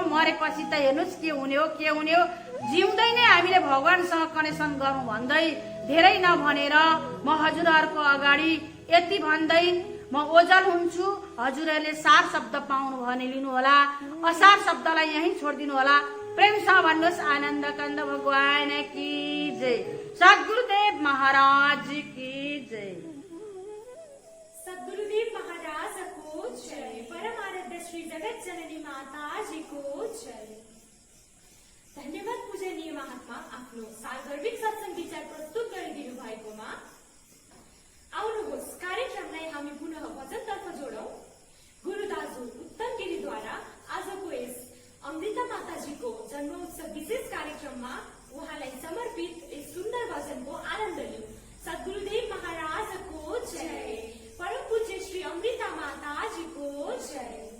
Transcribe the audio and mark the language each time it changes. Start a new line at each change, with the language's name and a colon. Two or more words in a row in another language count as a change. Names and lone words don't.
Nepali: मरेपछि त हेर्नुहोस् के हुने हो जिउँदै नै हामीले भगवानसँग कनेक्सन गरौँ भन्दै धेरै नभनेर म हजुरहरूको अगाडि यति भन्दै म ओझल हुन्छु। हजुरहरूले सार शब्द पाउनु भने लिनु होला, असार शब्दलाई यही छोडिदिनु होला। प्रेमसँग भन्नुहोस्
Hindi: आनन्द कन्द भगवान की जय, सद्गुरुदेव महाराज की जय।
Nepali: सद्गुरुदेव महाराज को जय, परमानंद श्री जगत जननी माता जी को जय। धन्यवाद पूजनीय महात्मा आफ्नो सार्वजनिक सत्संग विचार प्रस्तुत गरिदिनु भएकोमा। आउनुहोस् कार्यक्रमलाई हामी पुनः भजनतर्फ जोडौं। गुरु दाजु उत्तम गिरीद्वारा आजको यस अमृता माताजीको जन्मोत्सव विशेष कार्यक्रममा उहाँलाई समर्पित यस सुन्दर भजनको आनन्द लिऊ। सद्गुरुदेव महाराजको जय, परम पूज्य श्री अमृता माताजीको जय।